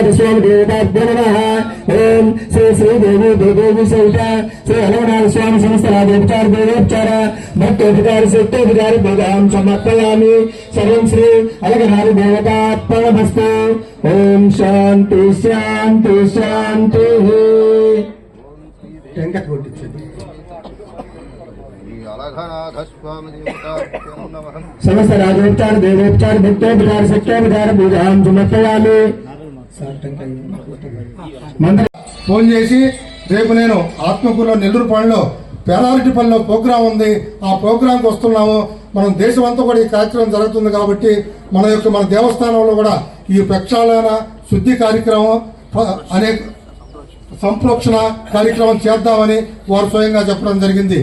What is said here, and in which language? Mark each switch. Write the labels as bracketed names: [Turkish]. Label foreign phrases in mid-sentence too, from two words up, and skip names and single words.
[Sanskrit] स्वामी देवताभ्यो नमः ओम श्री श्रीदेवी देवी सहित श्री हनुमान स्वामी समस्तराधोपचार देवोपचार भक्तोपचार सिद्धोपचार भोगां समर्पयामि सर्वं श्री अलगनाथ देवतात्मनमस्तु ओम शांति शांति शांति समस्त राजोपचार देवोपचार भक्तोपचार सत्योपचार पूजां समर्पयामि. [Telugu] ఫోన్ చేసి రేపు నేను ఆత్మకూరులో నెల్లూరుపాడులో పేరారెడ్డిపల్లిలో ప్రోగ్రాం ఉంది, ఆ ప్రోగ్రాంకి వస్తున్నాము. మనం దేశమంతా కూడా ఈ కార్యక్రమం జరుగుతుంది కాబట్టి మన దేవస్థానంలో కూడా ఈ ప్రక్షాళన శుద్ధి కార్యక్రమం అనే సంప్రోక్షణ కార్యక్రమం చేద్దామని వారు స్వయంగా చెప్పడం జరిగింది.